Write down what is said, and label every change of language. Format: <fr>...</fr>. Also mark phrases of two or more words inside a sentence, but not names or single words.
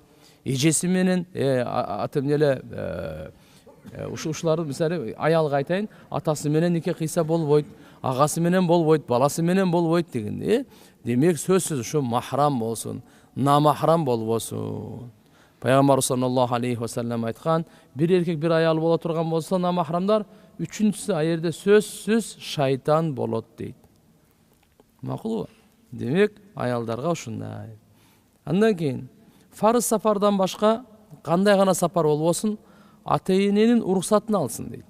<ky>Эжеси менен ушуларды мисалы аялга айтайын, атасы менен нике кыйса болбойт, агасы менен болбойт, баласы менен болбойт деген. Демек сөзсүз ушу махрам болсун, намахрам болбосун. Пайгамбар</ky> <ar>صلى الله عليه وسلم</ar> <ky>айткан, бир эркек бир аял боло турган болсо намахрамдар, үчүнчүсү аерде сөзсүз шайтан болот дейт. Макулбу? Демек аялдарга ушундай. Андан кийин фарыз сапардан башка кандай гана сапар болбосун, ата-эненин уруксатын алсын дейт.</ky>